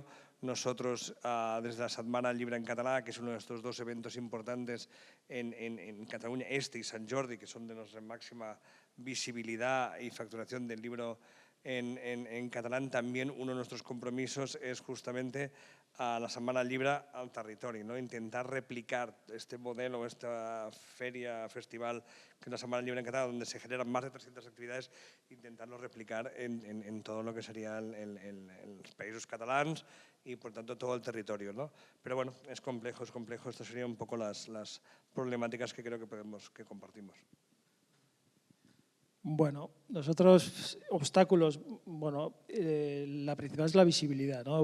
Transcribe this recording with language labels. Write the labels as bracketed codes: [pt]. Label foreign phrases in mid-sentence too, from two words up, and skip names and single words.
[es] Nosotros, desde la Setmana Llibre en Català, que es uno de estos dos eventos importantes en Cataluña, y Sant Jordi, que son de nuestra máxima visibilidad y facturación del libro en catalán, también uno de nuestros compromisos es justamente a la Setmana Llibre al territori, ¿no? Intentar replicar este modelo, esta feria, festival, que es la Setmana Llibre en català, donde se generan más de 300 actividades, intentarlo replicar en todo lo que serían los países catalans y, por tanto, todo el territorio, ¿no? Pero bueno, es complejo. Estas serían un poco las problemáticas que creo que compartimos. Bueno, nosotros, obstáculos, bueno, la principal es la visibilidad, ¿no?